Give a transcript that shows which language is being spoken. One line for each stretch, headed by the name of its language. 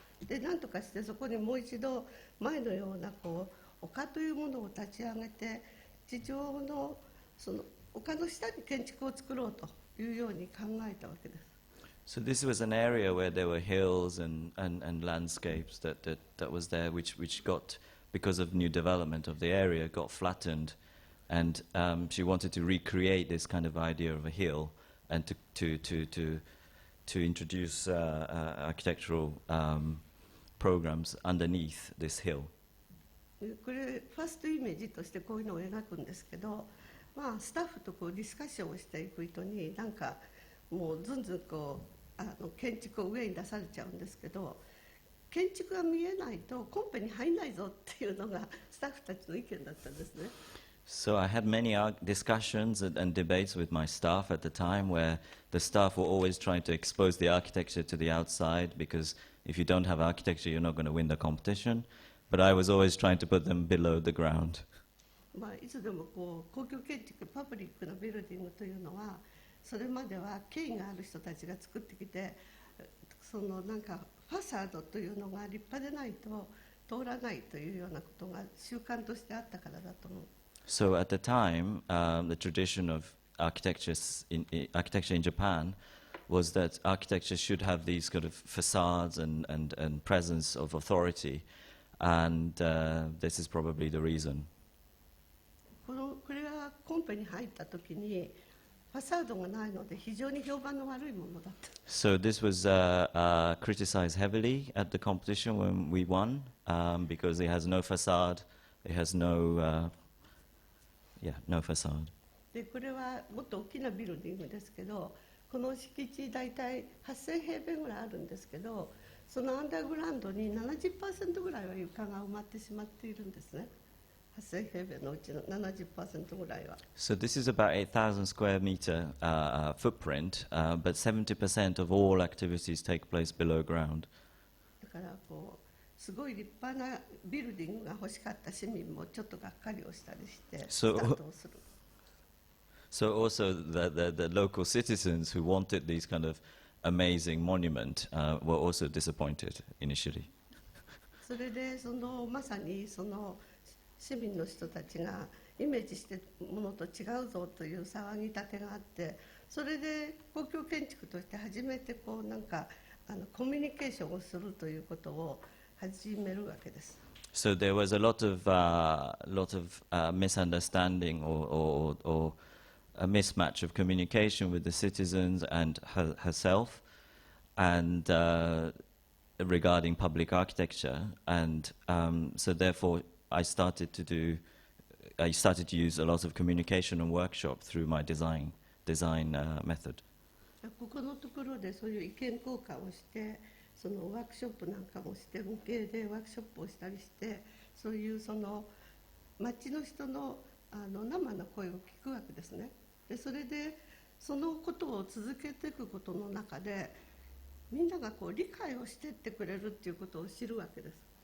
Japanese: で何とかしてそこにもう一度前のような丘というものを立ち上げて地上の丘の下に建築を作ろうというように考えたわけです。
English: So this was an area where there were hills and landscapes that was there, which got, because of new development of the area, got flattened, and she wanted to recreate this kind of idea of a hill and to introduce architectural programs underneath this hill.
Japanese: これファーストイメージとしてこういうのを描くんですけど、スタッフとディスカッションをしていく人にもうずんずん建築を上に出されちゃうんですけど、建築が見えないとコンペに入んないぞっていうのがスタッフたちの意見だったんですね。
English: So I had many discussions and debates with my staff at the time, where the staff were always trying to expose the architecture to the outside, because if you don't have architecture, you're not going to win the competition. But I was always trying to put them below the ground.
Japanese: いつでも公共建築、パブリックなビルディングというのは、それまでは権威がある人たちが作ってきて、ファサードというのが立派でないと通らないというようなことが習慣としてあったからだと思う。
English: So at the time, the tradition of architecture in Japan was that architecture should have these kind of facades and presence of authority, and this is probably the reason.
Japanese: これがコンペに入った時にファサードがないので非常に評判の悪いものだった。
English: So this was criticized heavily at the competition when we won, because it has no facade, it has no facade.
Japanese: でこれはもっと大きなビルディングですけど、この敷地大体8000平米ぐらいあるんですけど、そのアンダーグラウンドに 70% ぐらいは床が埋まってしまっているんですね。 8000平米のうちの 70% ぐらいは。
English: So this is about 8,000 square meter footprint, but 70% of all activities take place below ground.
Japanese: だからすごい立派なビルディングが欲しかった市民もちょっとがっかりをしたりしてスタートをする。
English: So also the local citizens who wanted these kind of amazing monument were also disappointed initially.
Japanese: それでまさに市民の人たちがイメージしてものと違うぞという騒ぎ立てがあって、それで公共建築として初めてコミュニケーションをするということを始めるわけです。
English: So there was a lot of misunderstanding or a mismatch of communication with the citizens and herself, and regarding public architecture, and so therefore I started to use a lot of communication and workshop through my design method.
Japanese: ここのところでそういう意見交換をして、そのワークショップなんかもして無形でワークショップをしたりして、そういうその町の人の生の声を聞くわけですね。でそれでそのことを続けていくことの中でみんながこう理解をしていってくれるっていうことを知るわけです。